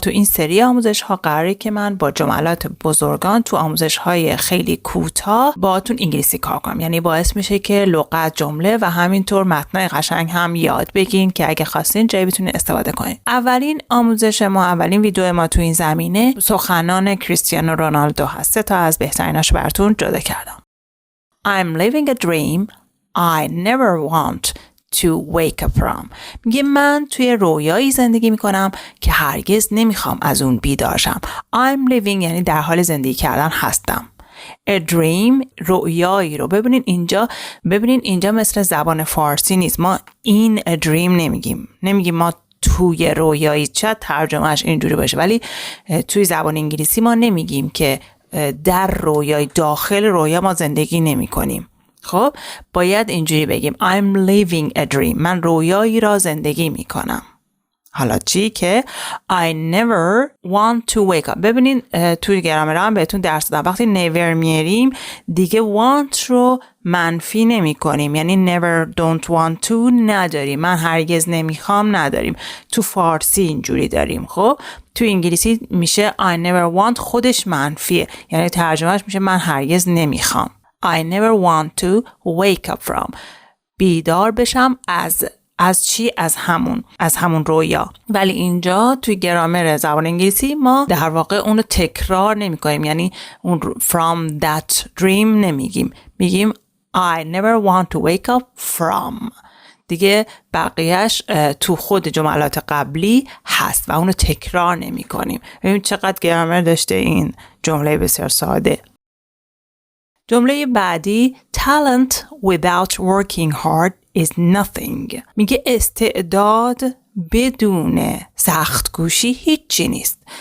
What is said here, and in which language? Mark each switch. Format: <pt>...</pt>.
<fa>تو این سری آموزش ها قراره که من با جملات بزرگان تو آموزش های خیلی کوتاه باهاتون انگلیسی کار کنم. یعنی باعث میشه که لغت، جمله و همینطور متنای قشنگ هم یاد بگیرین که اگه خواستین جایی بتونین استفاده کنین. اولین آموزش ما، اولین ویدیو ما تو این زمینه سخنان کریستیانو رونالدو هست. 3 تا از بهتریناشو براتون جدا کردم.</fa> <en>I'm living a dream I never want to wake up from.</en> <fa>میگه من توی رویایی زندگی میکنم که هرگز نمیخوام از اون بیدار شم.</fa> <en>I'm living</en> <fa>یعنی در حال زندگی کردن هستم.</fa> <en>A dream</en> <fa>رویایی رو ببینین اینجا مثل زبان فارسی نیست. ما این</fa> <en>a dream</en> <fa>نمیگیم ما توی رویایی، چه ترجمهش اینجوری باشه، ولی توی زبان انگلیسی ما نمیگیم که در رویای داخل رویا ما زندگی نمی کنیم. خب باید اینجوری بگیم</fa> <en>I'm living a dream.</en> <fa>من رویایی را زندگی می کنم. حالا چی که</fa> <en>I never want to wake up.</en> <fa>ببینین توی گرامر هم بهتون درس دادم وقتی never میاریم دیگه want رو منفی نمی کنیم. یعنی</fa> <en>never don't want to</en> <fa>نداریم. من هرگز نمیخوام نداریم. تو فارسی اینجوری داریم. خب تو انگلیسی میشه</fa> <en>I never want</en> <fa>خودش منفیه. یعنی ترجمهش میشه من هرگز نمیخوام.</fa> <en>I never want to wake up from.</en> <fa>بیدار بشم از چی؟ از همون رویا. ولی اینجا توی گرامر زبان انگلیسی ما در واقع اونو تکرار نمی کنیم. یعنی اون</fa> <en>from that dream</en> <fa>نمیگیم. میگیم</fa> <en>I never want to wake up from.</en> <fa>دیگه بقیهش تو خود جملات قبلی هست و اونو تکرار نمی کنیم. ببین چقدر گرامر داشته این جمله بسیار ساده. جمله بعدی</fa> <en>talent without working hard is nothing.</en> <fa>میگه استعداد بدون سخت کوشی هیچی نیست.</fa>